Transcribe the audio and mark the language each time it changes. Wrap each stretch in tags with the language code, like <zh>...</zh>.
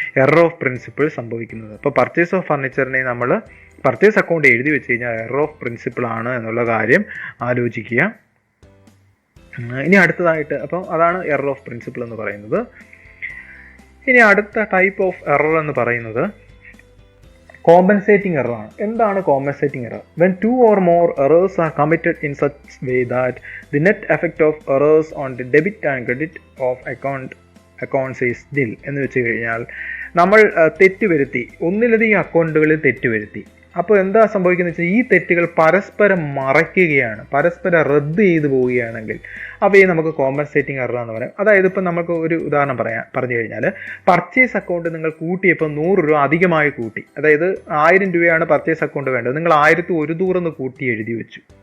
<ml>Error of principle സംഭവിക്കുന്നത്. അപ്പോൾ purchase of ഫർണിച്ചറിനെ നമ്മൾ പർച്ചേസ് അക്കൗണ്ട് എഴുതി വെച്ച് കഴിഞ്ഞാൽ എറർ ഓഫ് പ്രിൻസിപ്പിൾ ആണ് എന്നുള്ള കാര്യം ആലോചിക്കുക. ഇനി അടുത്തതായിട്ട്, അപ്പം അതാണ് എറർ ഓഫ് പ്രിൻസിപ്പിൾ എന്ന് പറയുന്നത്. ഇനി അടുത്ത ടൈപ്പ് ഓഫ് എറർ എന്ന് പറയുന്നത് കോമ്പൻസേറ്റിംഗ് എറർ ആണ്. എന്താണ് compensating error?</ml> <en>when 2 or more errors are committed in such way that the net effect of errors on the debit and credit of accounts is nil</en> <ml>എന്ന് വെച്ച് കഴിഞ്ഞാൽ, നമ്മൾ തെറ്റുവരുത്തി, ഒന്നിലധികം അക്കൗണ്ടുകളിൽ തെറ്റുവരുത്തി. അപ്പോൾ എന്താ സംഭവിക്കുന്നത് വെച്ചാൽ ഈ തെറ്റുകൾ പരസ്പരം മറയ്ക്കുകയാണ്, പരസ്പരം റദ്ദ് ചെയ്തു പോവുകയാണെങ്കിൽ അവയെ നമുക്ക് കോമ്പൻസേറ്റിംഗ് എറർ എന്ന് പറയാം. അതായത് ഇപ്പം നമുക്ക് ഒരു ഉദാഹരണം പറഞ്ഞു കഴിഞ്ഞാൽ, പർച്ചേസ് അക്കൗണ്ട് നിങ്ങൾ കൂട്ടിയപ്പോൾ 100 രൂപ അധികമായി കൂട്ടി. അതായത് 1000 രൂപയാണ് പർച്ചേസ് അക്കൗണ്ട് വേണ്ടത്, നിങ്ങൾ 1100 കൂട്ടി എഴുതി വെച്ചു.</ml>